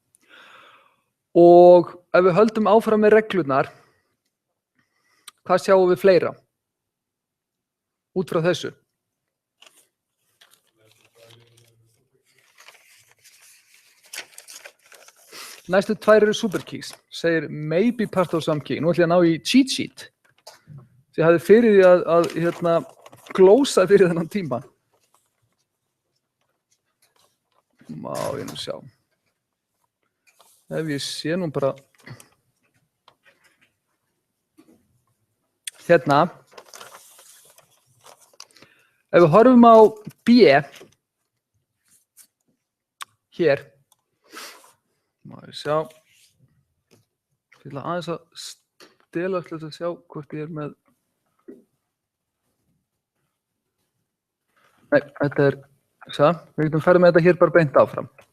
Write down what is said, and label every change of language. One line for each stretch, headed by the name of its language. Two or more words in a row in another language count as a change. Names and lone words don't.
Icelandic: Og ef við höldum áfram með reglurnar, hvað sjáum við fleira? Út frá þessu. Næstu 2 eru superkeys. Segir
English: maybe part of some key.
Icelandic: Nú ætlum ég að ná í
English: cheat sheet.
Icelandic: Ég hafði fyrir því að glósa fyrir þennan tíma. Má ég nú sjá. Ef ég sé nú bara hérna, ef við horfum á B hér, má ég sjá, ég ætla aðeins að stela til að sjá hvort ég er með, nei, þetta er, við getum farið með þetta hér bara beint áfram.